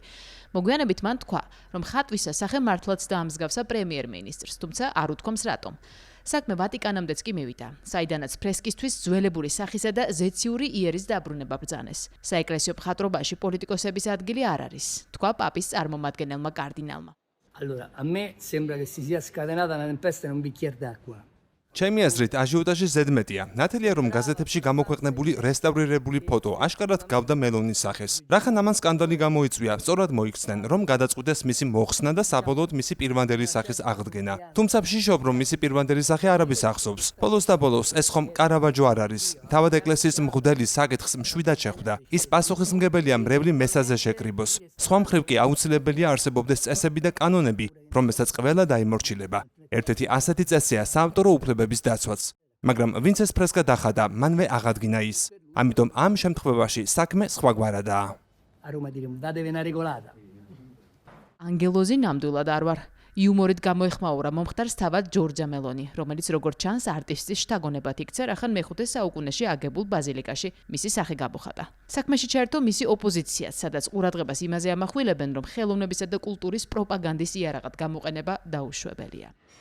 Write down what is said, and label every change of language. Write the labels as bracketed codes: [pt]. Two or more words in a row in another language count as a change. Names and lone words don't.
[ka] მოგვიანებით მან თქვა, რომ ხატვის სახე მართლაც დაამსგავსა პრემიერ-მინისტრს, თუმცა არ უთქვამს რატომ. საქმე ვატიკანამდეც კი მივიდა, საიდანაც ფრესკისთვის ძველებური სახისა და ზეციური იერის დაბრუნება ბრძანეს. საეკლესიო მხატვრობაში პოლიტიკოსების ადგილი არ არის, თქვა პაპის წარმომადგენელმა კარდინალმა. [it] Allora, a me sembra che si sia scatenata una tempesta in un bicchiere d'acqua. [ka] ჩემი აზრით, აჟიოტაჟი ზედმეტია. ნათელია, რომ გაზეთებში გამოქვეყნებული რესტავრირებული ფოტო აშკარად გავდა მელონის სახეს. რახან ამან სკანდალი გამოიწვია, სწორად მოიქცნენ, რომ გადაწყვიტეს მისი მოხსნა და საბოლოოდ მისი პირვანდელი სახის აღდგენა. თუმცა ვშიშობ, რომ მისი პირვანდელი სახე არაბის ახსოვს. ბოლოს და ბოლოს, ეს ხომ კარავაჯო არ არის. თავად ეკლესიის მღვდელის საკითხს მშვიდად შეხვდა. ის პასუხისმგებელია მრევლი მესაზე შეკრიბოს. სხვა მხრივ კი აუცილებელია არსებობდეს წესები და კანონები, რომელსაც ყველა დაიმორჩილება. ერთ-ერთი ასეთი წესია საავტორო უფლებების დაცვაც. მაგრამ ვინც ეს ფრესკა დახადა, მანვე აღადგინა ის. ამიტომ ამ შემთხვევაში საქმე სხვაგვარადაა. [it] A Roma diremo datevi una regolata. [ka] ანგელოზი ნამდვილად არ ვარ. იუმორით გამოეხმაურა მომხდარს თავად ჯორჯა მელონი, რომელიც როგორც ჩანს არტისტის შთაგონებად იქცა, რახან მეხუთე საუკუნეში აგებულ ბაზილიკაში მისი სახე გამოხატა. საქმეში ჩაერთო მისი ოპოზიციაც, სადაც ყურადღებას იმაზე ამახვილებენ, რომ ხელოვნებისა და კულტურის პროპაგანდის იარაღად გამოყენება დაუშვებელია.